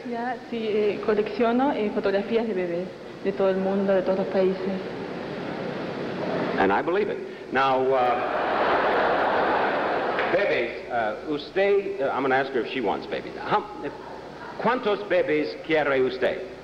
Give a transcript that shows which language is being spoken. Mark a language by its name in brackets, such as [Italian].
[Spanish] Ya, sí, colecciono fotografías de bebés de todo el mundo, de todos los países. [English] And I believe it. Now, bebés, usted, I'm going to ask her if she wants babies. [Spanish] ¿Cuántos bebés quiere usted?